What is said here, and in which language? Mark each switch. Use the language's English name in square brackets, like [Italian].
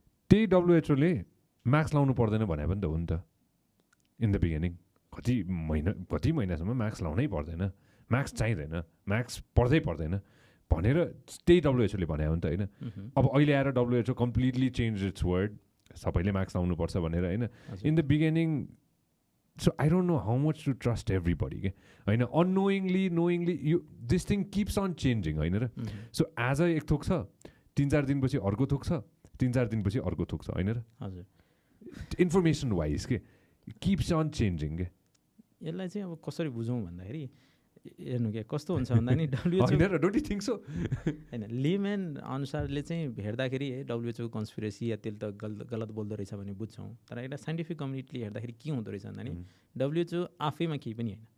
[Nepali] त्यही डब्लुएचओले मास्क लाउनु पर्दैन भने पनि त हो नि त [English] in the beginning, [Nepali] कति महिनासम्म मास्क लाउनै पर्दैन, म्याक्स चाहिँदैन, म्याक्स पर्दैन भनेर त्यही डब्लुएचओले भने हो नि त होइन. अब अहिले आएर WHO [English] completely change it's word, [Nepali] सबैले म्याक्स लाउनुपर्छ भनेर होइन. [English] in the beginning so I don't know how much to trust everybody [Nepali] के होइन. [English] unknowingly knowingly यो this thing keeps on changing [Nepali] होइन र. सो आज एक थोक छ, 3-4 दिनपछि अर्को थोक छ, 3-4 दिनपछि अर्को थोक छ होइन र. हजुर, [English] Information wise के keeps on changing के. [Nepali] यसलाई चाहिँ अब कसरी बुझौँ भन्दाखेरि हेर्नु क्या कस्तो हुन्छ भन्दा नि डब्लुएचओ होइन र, [English] Don't you think so? [Nepali] होइन, लेम्यान अनुसारले चाहिँ हेर्दाखेरि है डब्लुएचओको कन्सपिरेसी या त्यसले त गलत बोल्दो रहेछ भने बुझ्छौँ. तर एउटा साइन्टिफिक कम्युनिटीले हेर्दाखेरि के हुँदो रहेछ भन्दा नि डब्लुएचओ आफैमा केही पनि होइन.